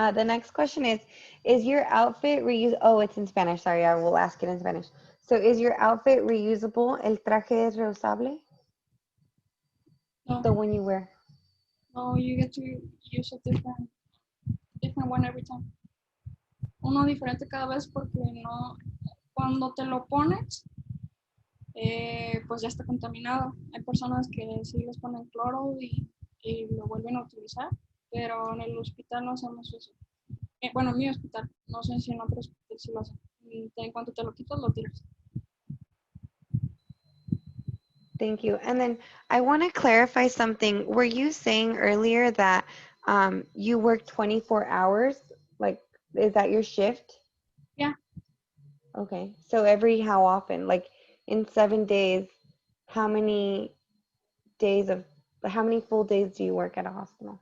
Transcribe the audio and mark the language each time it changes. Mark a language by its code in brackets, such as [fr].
[en] The next question is your outfit reuse? Oh, it's in Spanish. Sorry, I will ask it in Spanish. So is your outfit reusable? [es] ¿El traje es reusable? [en] No, The one you wear. no, you get to use a different one every time. [es] Uno diferente cada vez porque no, cuando te lo pones, pues ya está contaminado. Hay personas que sí les ponen cloro y lo vuelven a utilizar, pero en el hospital no hacemos eso. Bueno, en mi hospital, no sé si en otros hospitales sí lo hacen. En cuanto te lo quitas, lo tiras. [en] Thank you. And then I want to clarify something. Were you saying earlier that you work 24 hours? Like, is that your shift? Yeah, Okay. So every how often? Like in 7 days, how many days of, how many full days do you work at a hospital?